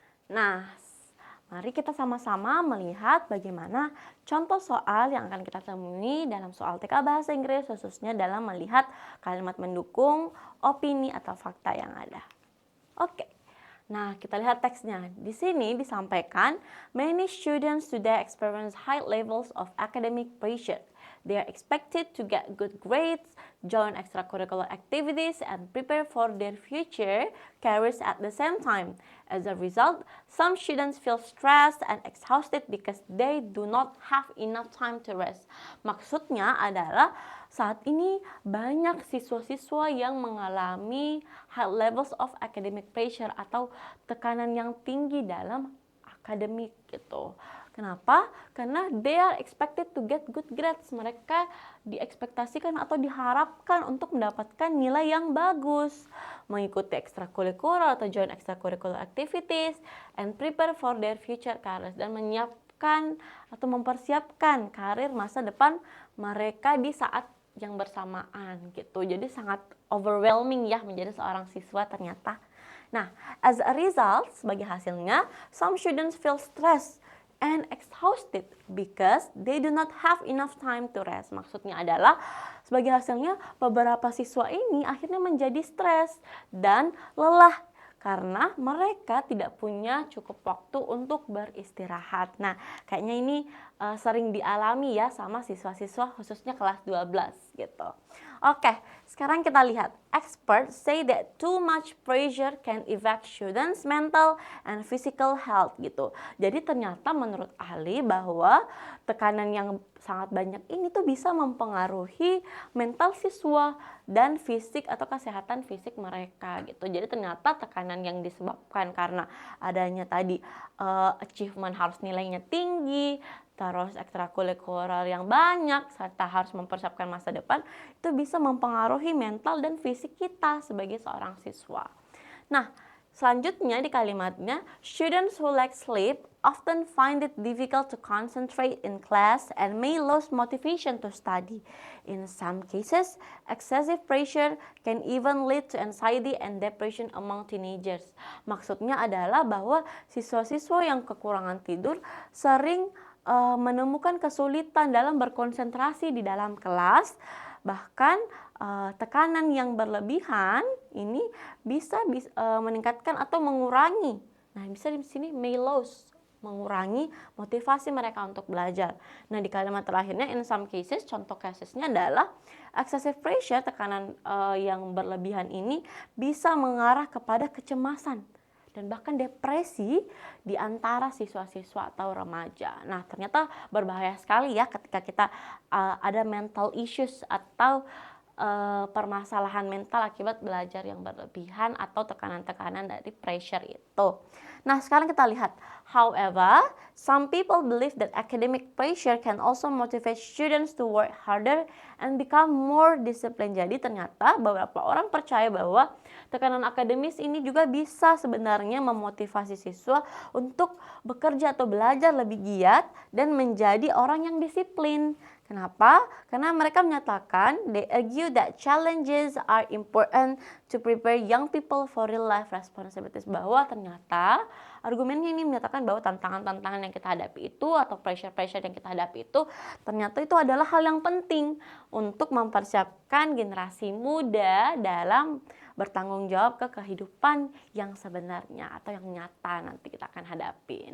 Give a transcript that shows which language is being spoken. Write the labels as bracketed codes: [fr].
[id] Nah, mari kita sama-sama melihat bagaimana contoh soal yang akan kita temui dalam soal TK Bahasa Inggris, khususnya dalam melihat kalimat mendukung opini atau fakta yang ada. Oke. Nah, kita lihat teksnya. Di sini disampaikan, [en] many students today experience high levels of academic pressure. They are expected to get good grades, join extracurricular activities, and prepare for their future careers at the same time. As a result, some students feel stressed and exhausted because they do not have enough time to rest. [id] Maksudnya adalah saat ini banyak siswa-siswa yang mengalami [en] high levels of academic pressure [id] atau tekanan yang tinggi dalam akademik gitu. Kenapa? Karena [en] they are expected to get good grades. [id] Mereka diekspektasikan atau diharapkan untuk mendapatkan nilai yang bagus, mengikuti ekstrakurikuler atau [en] join extracurricular activities, and prepare for their future careers, [id] dan menyiapkan atau mempersiapkan karir masa depan mereka di saat yang bersamaan gitu. Jadi sangat overwhelming ya menjadi seorang siswa ternyata. [en] Nah, as a result, [id] sebagai hasilnya, [en] some students feel stressed and exhausted because they do not have enough time to rest. [id] Maksudnya adalah sebagai hasilnya beberapa siswa ini akhirnya menjadi stres dan lelah karena mereka tidak punya cukup waktu untuk beristirahat. Nah, kayaknya ini sering dialami ya sama siswa-siswa khususnya kelas 12 gitu. Oke, sekarang kita lihat. [en] Experts say that too much pressure can affect students' mental and physical health gitu. [id] Jadi ternyata menurut ahli bahwa tekanan yang sangat banyak ini tuh bisa mempengaruhi mental siswa dan fisik atau kesehatan fisik mereka gitu. Jadi ternyata tekanan yang disebabkan karena adanya tadi achievement harus nilainya tinggi, terus ekstrakurikuler yang banyak, serta harus mempersiapkan masa depan, itu bisa mempengaruhi mental dan fisik kita sebagai seorang siswa. Nah, selanjutnya di kalimatnya, [en] students who lack sleep often find it difficult to concentrate in class and may lose motivation to study. In some cases, excessive pressure can even lead to anxiety and depression among teenagers. [id] Maksudnya adalah bahwa siswa-siswa yang kekurangan tidur sering menemukan kesulitan dalam berkonsentrasi di dalam kelas, bahkan tekanan yang berlebihan ini bisa meningkatkan atau mengurangi. Nah, bisa di sini [en] may lose, [id] mengurangi motivasi mereka untuk belajar. Nah, di kalimat terakhirnya [en] in some cases, [id] contoh casesnya adalah [en] excessive pressure, [id] tekanan yang berlebihan ini bisa mengarah kepada kecemasan dan bahkan depresi di antara siswa-siswa atau remaja. Nah, ternyata berbahaya sekali ya ketika kita ada [en] mental issues [id] atau permasalahan mental akibat belajar yang berlebihan atau tekanan-tekanan dari pressure itu. Nah, sekarang kita lihat. [en] However, some people believe that academic pressure can also motivate students to work harder and become more disciplined. [id] Jadi ternyata beberapa orang percaya bahwa tekanan akademis ini juga bisa sebenarnya memotivasi siswa untuk bekerja atau belajar lebih giat dan menjadi orang yang disiplin. Kenapa? Karena mereka menyatakan, [en] they argue that challenges are important to prepare young people for real life responsibilities. [id] Bahwa ternyata argumennya ini menyatakan bahwa tantangan-tantangan yang kita hadapi itu atau pressure-pressure yang kita hadapi itu ternyata itu adalah hal yang penting untuk mempersiapkan generasi muda dalam bertanggung jawab ke kehidupan yang sebenarnya atau yang nyata nanti kita akan hadapi.